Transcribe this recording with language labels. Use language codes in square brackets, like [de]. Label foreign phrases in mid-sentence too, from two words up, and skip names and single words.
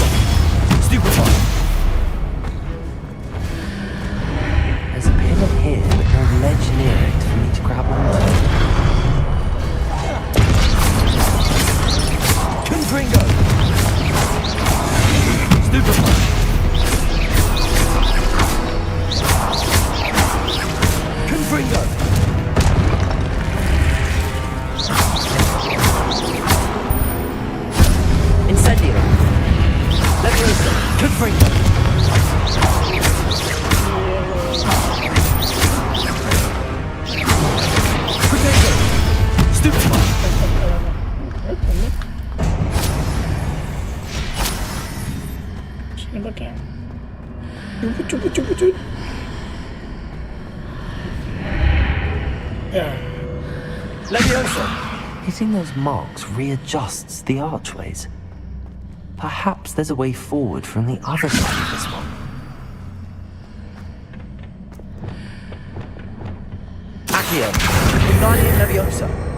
[en] Stupefy. There's a pillar here, but no ledge near it for me to grab onto. Confringo. Stupefy. Confringo. Incendio. Leviosa. Confringo. Potato. Stupefy. [id] Sini pakai. Cepet. Ya. [en] Leviosa. Hitting those marks readjusts the archways. Perhaps there's a way forward from the other side of this one. Accio. Wingardium Leviosa.